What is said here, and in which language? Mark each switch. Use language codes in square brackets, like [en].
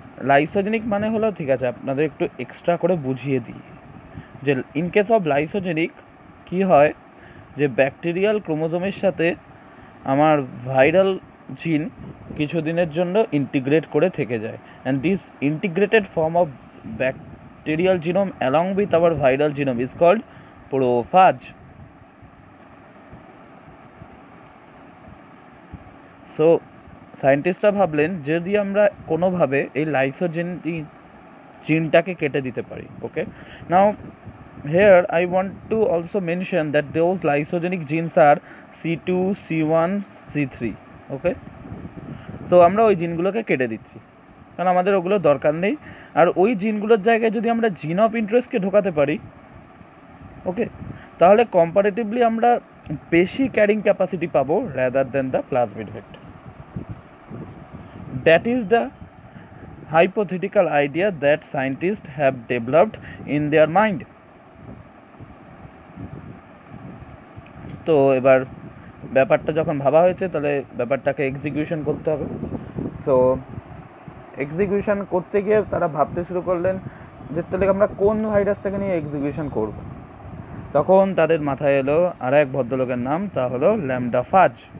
[bn] Lysogenic মানে হলো, ঠিক আছে আপনাদের একটু এক্সট্রা করে বুঝিয়ে দিই, যে ইন কেস অফ লাইসোজেনিক কী হয়, যে ব্যাকটেরিয়াল ক্রোমোজোমের সাথে আমার ভাইরাল জিন কিছুদিনের জন্য ইন্টিগ্রেট করে থেকে যায়, [en] And this integrated form of bacterial genome along with our viral genome is called prophage. [bn] So সায়েন্টিস্টরা ভাবলেন যদি আমরা কোনোভাবে এই লাইসোজেন জিনটাকে কেটে দিতে পারি, ওকে। [en] Now here I want to also mention that those lysogenic genes are C2, C1, C3, okay। [bn] So আমরা ওই জিনগুলোকে কেটে দিচ্ছি কারণ আমাদের ওগুলো দরকার নেই, আর ওই জিনগুলোর জায়গায় যদি আমরা জিন অফ ইন্টারেস্টকে ঢোকাতে পারি, ওকে, তাহলে কম্পারেটিভলি আমরা বেশি ক্যারিং ক্যাপাসিটি পাবো [en] Rather than the plasmid vector. That is the hypothetical idea that scientists have developed in their mind। [bn] তো এবার ব্যাপারটা যখন ভাবা হয়েছে, তাহলে ব্যাপারটাকে এক্সিকিউশন করতে হবে। সো এক্সিকিউশন করতে গিয়ে তারা ভাবতে শুরু করলেন যে তাহলে আমরা কোন ভাইরাসটাকে নিয়ে এক্সিকিউশন করব। তখন তাদের মাথায় এলো আর এক ভদ্রলোকের নাম, তা হলো ল্যামডা ফাজ।